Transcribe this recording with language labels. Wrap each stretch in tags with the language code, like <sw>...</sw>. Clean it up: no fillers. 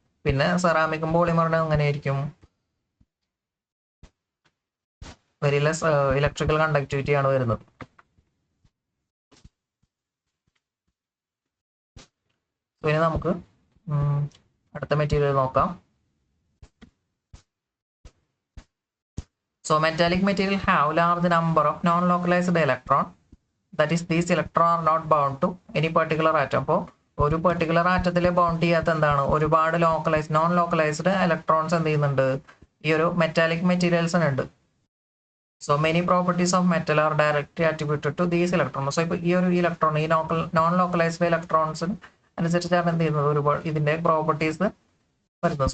<ml>പിന്നെ സെറാമിക്കും പോളിമറിനും അങ്ങനെയായിരിക്കും very less electrical conductivity ആണ് വരുന്നത്. പിന്നെ നമുക്ക് അടുത്ത മെറ്റീരിയൽ നോക്കാം.</ml> <en>So metallic material have large number of non-localized electron. That is, these electron are not bound to any particular atom.</en> <ml>അപ്പോൾ ഒരു പെർട്ടിക്കുലർ ആറ്റത്തിൽ ബൗണ്ട് ചെയ്യാത്ത എന്താണ് ഒരുപാട് നോൺ ലോക്കലൈസ്ഡ് ഇലക്ട്രോൺസ് എന്ത് ചെയ്യുന്നുണ്ട്? ഈ ഒരു metallic മെറ്റീരിയൽസിനുണ്ട്.</ml> <en>So many properties of metal are directly attributed to these electron.</en> <ml>So ഇപ്പോൾ ഈ ഒരു ഇലക്ട്രോൺ ഈ നോൺ ലോക്കലൈസ്ഡ് ഇലക്ട്രോൺസിന് അനുസരിച്ചാണ് എന്ത് ചെയ്യുന്നത് ഒരുപാട് ഇതിന്റെ പ്രോപ്പർട്ടീസ് വരുന്നത്.</ml>